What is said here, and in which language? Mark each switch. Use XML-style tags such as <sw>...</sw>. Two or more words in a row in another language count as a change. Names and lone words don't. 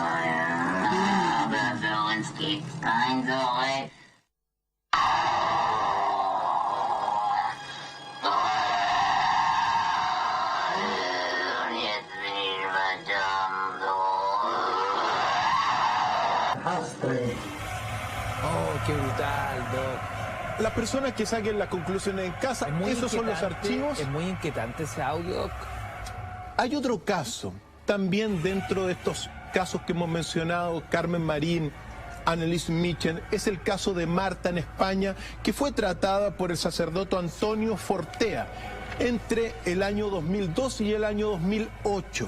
<de>Aber für uns gibt's kein Zurück. Und jetzt bin ich verdammt. Hass trägt.</de> <es>Oh, qué brutal, Doc. Las personas que saquen las conclusiones en casa, esos son los archivos. Es muy inquietante ese audio, Doc. Hay otro caso, también dentro de estos casos que hemos mencionado, Carmen Marín, Anneliese Mitchell, es el caso de Marta en España, que fue tratada por el sacerdote Antonio Fortea entre el año 2002 y el año 2008.</es>